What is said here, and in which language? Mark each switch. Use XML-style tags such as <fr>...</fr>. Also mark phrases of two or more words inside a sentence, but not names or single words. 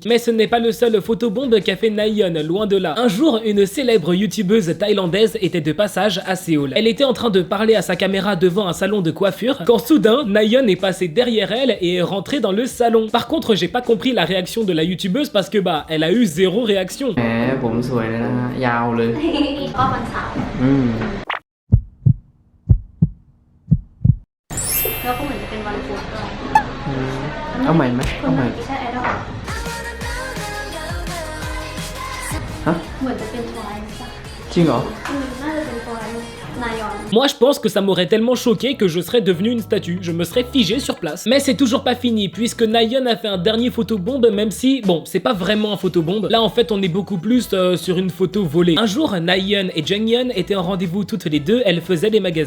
<fr>Mais ce n'est pas le seul photobombe qu'a fait Nayeon, loin de là. Un jour, une célèbre youtubeuse thaïlandaise était de passage à Séoul. Elle était en train de parler à sa caméra devant un salon de coiffure quand soudain Nayeon est passée derrière elle et est rentrée dans le salon. Par contre, j'ai pas compris la réaction de la youtubeuse parce que bah elle a eu zéro réaction.</fr> <th>ผมสวยเลยนะยาวเลย ก็วันเสาร์แล้วก็เหมือนจะเป็นวันพุธด้วย เอาใหม่ไหม คน เอาใหม่ ที่ใช่ไอดอล ฮะ เหมือนจะเป็นทวายป่ะ จริงเหรอ น่าจะเป็นทวายนายอน</th> <fr>Moi je pense que ça m'aurait tellement choqué que je serais devenu une statue, je me serais figé sur place. Mais c'est toujours pas fini puisque Nayeon a fait un dernier photobombe, même si, bon, c'est pas vraiment un photobombe. Là en fait on est beaucoup plus sur une photo volée. Un jour, Nayeon et Junghyun étaient en rendez-vous toutes les deux, elles faisaient des magasins.</fr>